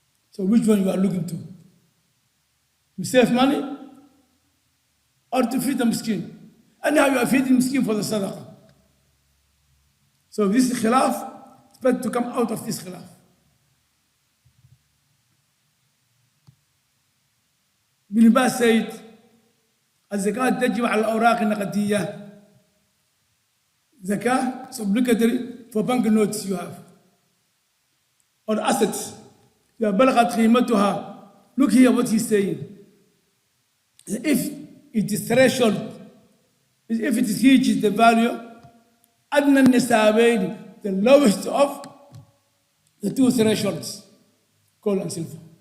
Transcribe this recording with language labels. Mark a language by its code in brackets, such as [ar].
[en] So which one you are looking to? You save money or to feed the miskin? And now you are feeding miskin for the sadaqah. So this khilaf, it's better to come out of this khilaf. Ibn Baz said, [ar] الزكاة تجب على الأوراق النقدية. [en] Zakah is obligatory for bank notes you have. Or assets. [ar] إذا بلغت قيمتها. [en] Look here what he's saying. If it is threshold if it reaches the value, [ar] أدنى النسابين, [en] the lowest of the two thresholds, gold and silver.